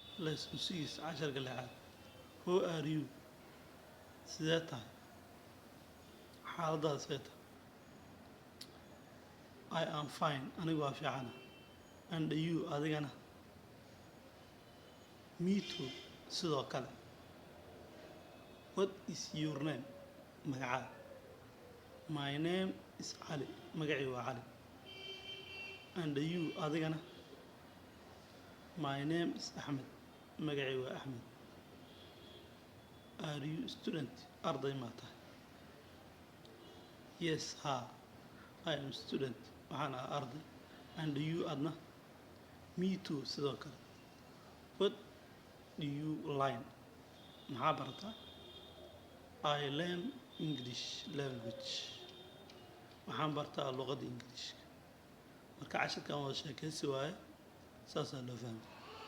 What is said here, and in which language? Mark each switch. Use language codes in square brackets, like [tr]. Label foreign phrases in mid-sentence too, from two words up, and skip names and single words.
[so] lesson 6 casharka lixaad. [en] Who are you? [so] Sidee tahay? Xaaladaada sidee tahay? [en] I am fine. [so] Anigu waa fiicana. [en] And you adigana? Me too. [so] Sidoo kale. [en] What is your name? Magacaada. My name is Ali. [so] Magacii waa Ali. [en] And you [so] adigana? [en] My name is Ahmed. [so] Magacii waa Ahmed. [en] Are you student? [so] Arday ma tahay? [en] Yes, ha. I am student. [so] Waxaan ahaa arday. [en] And you adna? Me too. [so] Sidoo kale. [en] What do you learn? [so] Maxaa barataa? [en] I learn English language. [so] Waxaan bartaa luqadda Ingiriishka. Marka casharkan wada sheekaysi waaye. Saasaa loo fahmay.